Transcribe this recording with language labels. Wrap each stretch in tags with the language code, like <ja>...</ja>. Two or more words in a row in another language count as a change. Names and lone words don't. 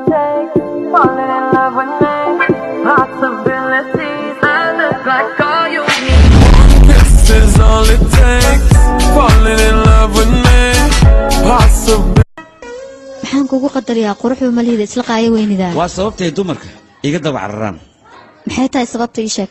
<en>take, falling in love with me. Possibilities, I look like all you need. This is all it takes, falling in love with me. Possibilities.</en> <so>maxaan kugu qadariyaa quruxda maliyada isla qaaya weynida waa sababtay dumarka iga daba cararaan maxay tahay sababta ii sheeg</so>